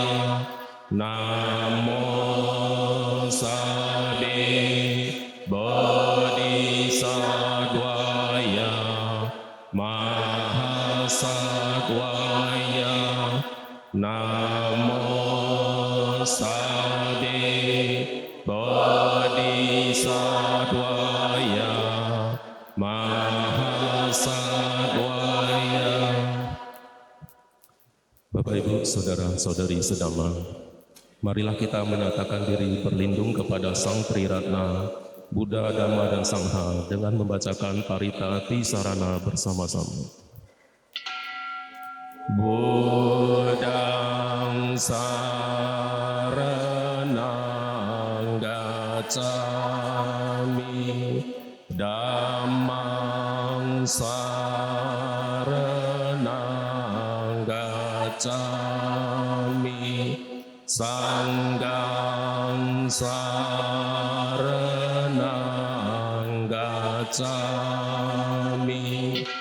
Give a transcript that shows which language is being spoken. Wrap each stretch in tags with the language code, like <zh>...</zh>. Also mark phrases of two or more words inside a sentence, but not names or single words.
<pi>Namo Sabbe Bodhisattvaya Mahasattvaya. Namo Sabbe Bodhisattvaya Mahasattvaya.</pi> <id>Bapak, Ibu, Saudara-saudari sedama, marilah kita menyatakan diri berlindung kepada Sang Triratna, Buddha, Dhamma, dan Sangha dengan membacakan Parita Tisarana bersama-sama.</id> <pi>Buddhang saranang gacchami, Dhammang saranang gacchami, Sanghang saranang gacchami.</pi>